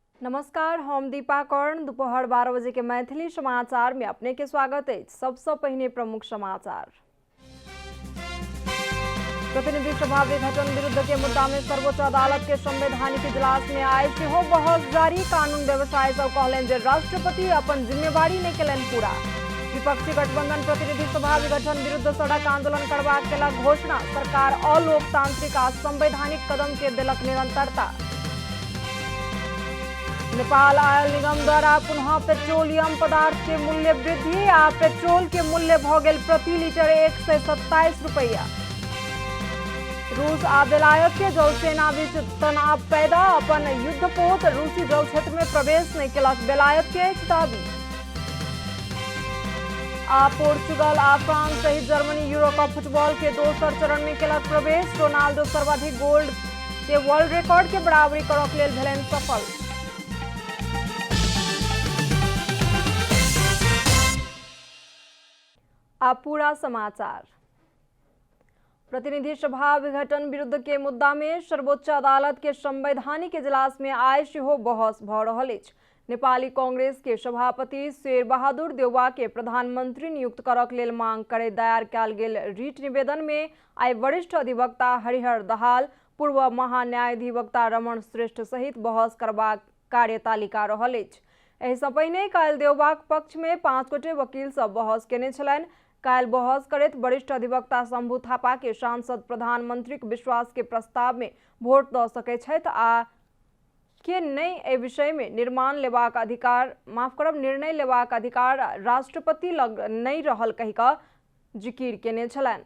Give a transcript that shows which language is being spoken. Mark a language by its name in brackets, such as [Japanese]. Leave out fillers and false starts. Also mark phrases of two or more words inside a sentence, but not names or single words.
[Maithili] नमस्कार, हम दीपा कर्ण। दोपहर 12 बजे के मैथिली समाचार में अपने के स्वागत है। सबसे पहले प्रमुख समाचार। प्रतिनिधि सभा विघटन विरुद्ध के मुद्दा में सर्वोच्च अदालत के संवैधानिक इजलास में आए हो बहस जारी। कानून व्यवसायी सब कहलन जे राष्ट्रपति अपन जिम्मेवारी नहीं केलन पूरा। विपक्षी गठबंधन प्रतिनिधि सभा विघटन विरुद्ध सड़क आंदोलन करबाक केलक घोषणा। सरकार अलोकतांत्रिक आ संवैधानिक कदम के दिलक निरंतरता। नेपाल आयल निगम द्वारा पुनः पेट्रोलियम पदार्थ के मूल्य वृद्धि आ पेट्रोल के मूल्य भ गेल प्रति लीटर 127 रुपया। रूस आ बेलायत के जलसेना बीच तनाव पैदा। अपन युद्धपोत रूसी जल क्षेत्र में प्रवेश नहीं केलक बेलायत के दावी। आ पोर्चुगल आ फ्रांस सहित जर्मनी यूरो कप फुटबॉल के दोसर चरण में केलक प्रवेश। रोनाल्डो सर्वाधिक गोल के वर्ल्ड रिकॉर्ड के बराबरी करक लेल भेलनि सफल। अब पूरा समाचार। प्रतिनिधि सभा विघटन विरुद्ध के मुद्दा में सर्वोच्च अदालत के संवैधानिक इजलास में आय सेहो बहस भ रहल अछि। नेपाली कांग्रेस के सभापति शेर बहादुर देउवा के प्रधानमंत्री नियुक्त करक लेल मांग करे दायर कयल गेल रिट निवेदन में आइ वरिष्ठ अधिवक्ता हरिहर दहाल, पूर्व महान्यायाधिवक्ता रमण श्रेष्ठ सहित बहस करबाक कार्यतालिका रहल अछि। एहि सँ पहिने काल्हि देउवाक पक्ष में 5 गोटे वकील सब बहस केने छलनि। काल्हि बहस करैत वरिष्ठ अधिवक्ता शंभू थापा के सांसद प्रधानमंत्री के विश्वास के प्रस्ताव में वोट द सकै छथि आ के नहीं ए विषय में निर्णय लेबाक अधिकार राष्ट्रपति लग नहीं रहल कहि कऽ जिकिर केने छलनि।